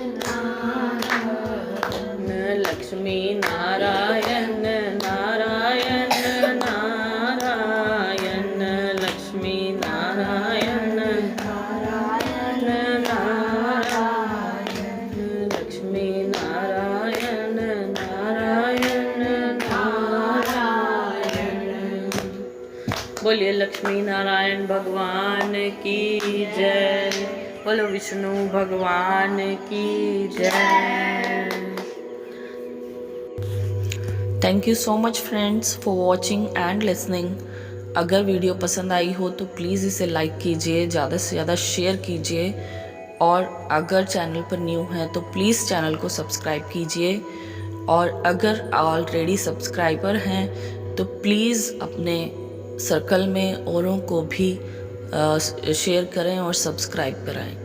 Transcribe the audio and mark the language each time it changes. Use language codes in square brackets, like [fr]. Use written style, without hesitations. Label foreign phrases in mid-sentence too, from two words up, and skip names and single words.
[hi] नारायण लक्ष्मी नारायण नारायण नारायण लक्ष्मी नारायण नारायण नारायण लक्ष्मी नारायण नारायण नारायण। बोलिए लक्ष्मी नारायण भगवान की जय। बोलो विष्णु भगवान की जय। [en] thank you so much friends for watching and listening. [hi] अगर वीडियो पसंद आई हो तो प्लीज़ इसे लाइक कीजिए, ज़्यादा से ज़्यादा शेयर कीजिए, और अगर चैनल पर न्यू हैं तो [en] please channel [hi] को सब्सक्राइब कीजिए, और अगर [en] already subscriber [hi] हैं तो प्लीज़ अपने सर्कल में औरों को भी शेयर करें और सब्सक्राइब कराएं।